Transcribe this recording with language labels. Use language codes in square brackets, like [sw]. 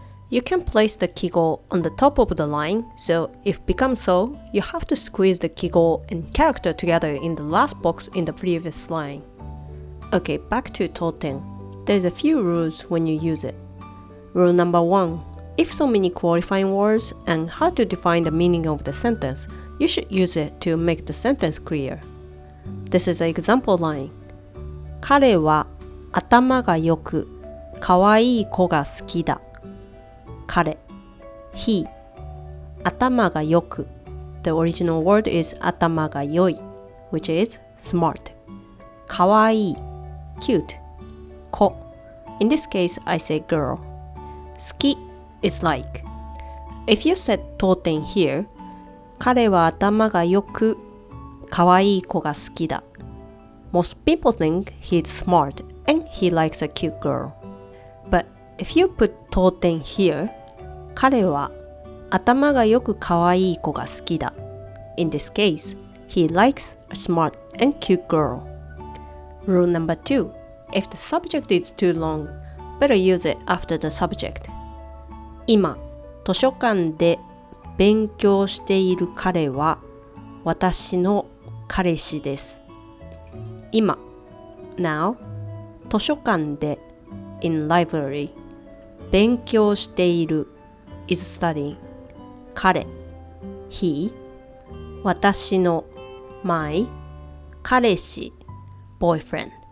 [en] You can place the kigo on the top of the line, so if becomes so, you have to squeeze the kigo and character together in the last box in the previous line. Okay, back to touten. There's a few rules when you use it. Rule number 1. If so many qualifying words and how to define the meaning of the sentence, you should use it to make the sentence clear. This is an example line. [ja] 彼は頭が良く、可愛い子が好きだ。 [en] 彼 he 頭が良く The original word is 頭が良い which is smart 可愛い cute 子 In this case I say girl 好き is like If you said 当店 here [ja] 彼は頭が良く可愛い子が好きだ [en] Most people think he's smart and he likes a cute girl But if you put 当店 here [ja] 彼は頭がよく可愛い子が好きだ [en] In this case, he likes a smart and cute girl. Rule number 2. If the subject is too long, better use it after the subject. [ja] 今、図書館で勉強している彼は私の彼氏です。 [en] 今、now, 図書館で in library 勉強しているis studying 彼 he 私の my 彼氏 boyfriend